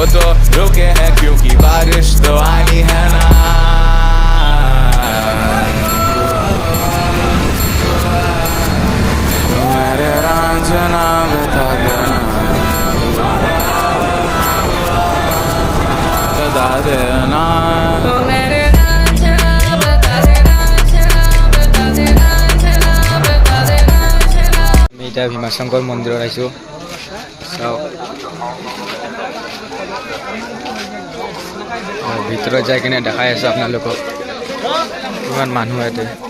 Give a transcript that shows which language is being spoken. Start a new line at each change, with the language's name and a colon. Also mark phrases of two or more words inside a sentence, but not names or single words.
Hindi: तो रुके हैं क्योंकि बारिश तो आनी है ना मेरे रांझना बता देना
Assamese: আমি এতিয়া ভীমাশংকৰ মন্দিৰত আহিছোঁ চাওক ভিতৰত যাই কিনে দেখাই আছোঁ আপোনালোকক কিমান মানুহ ইয়াতে